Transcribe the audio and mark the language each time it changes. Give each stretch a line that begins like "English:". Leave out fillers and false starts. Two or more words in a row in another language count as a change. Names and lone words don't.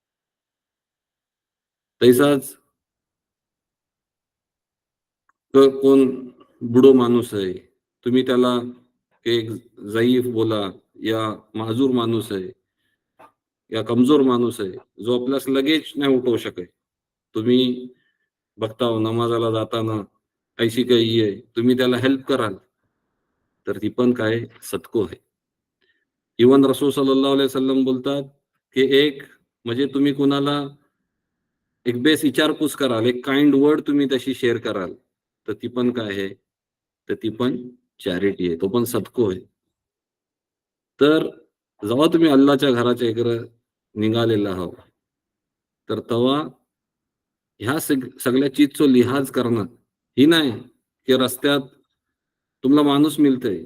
Marathi: तैसाच कोण बुडो माणूस आहे, तुम्ही त्याला एक जयीफ बोला या माजूर माणूस आहे या कमजोर माणूस आहे, जो आपल्यास लगेच नाही उठवू शकत. तुम्ही बघता हो नमाजाला जाताना ऐशी काही आहे, तुम्ही त्याला हेल्प कराल, तर ती पण काय सदको आहे. इव्हन रसूल
Arabic: صلى الله عليه وسلم
Marathi: बोलतात, की एक म्हणजे तुम्ही कुणाला एक बेस विचारपूस कराल, एक
English: kind word
Marathi: तुम्ही तशी शेअर कराल, तर ती पण काय आहे, तर ती पण चॅरिटी आहे, तो पण सदको आहे. तर जेव्हा तुम्ही अल्लाहच्या घराच्या इकडं निघालेला आहात, तर तेव्हा ह्या सगळ्या चीजचं लिहाज करणं, ही नाही की रस्त्यात तुम्हाला माणूस मिळतंय.